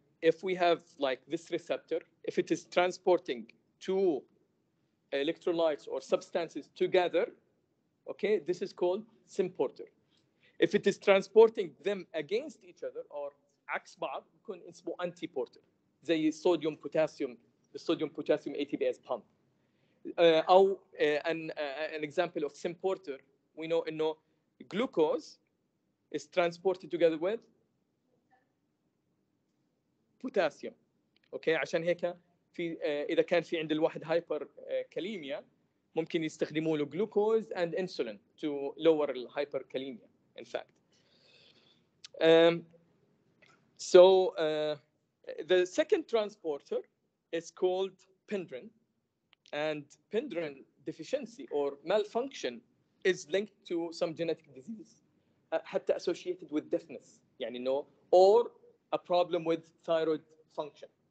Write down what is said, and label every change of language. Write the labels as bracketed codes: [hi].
[en] If we have like this receptor, if it is transporting two electrolytes or substances together, okay, this is called symporter. If it is transporting them against each other or [ar] عكس بعض يكون اسمه [en] antiporter. [ar] زي الصوديوم بوتاسيوم الصوديوم بوتاسيوم ATPase pump. [en] أو an example of symporter, we know إنه glucose is transported together with potassium. [ar] اوكي عشان هيك في اذا كان في عند الواحد هايبر كاليميا ممكن يستخدموا له [en] glucose and insulin to lower [ar] الهايبركاليميا [en] in fact. The second transporter is called pindrin, and pindrin deficiency or malfunction is linked to some genetic disease حتى associated with deafness or a problem with thyroid function.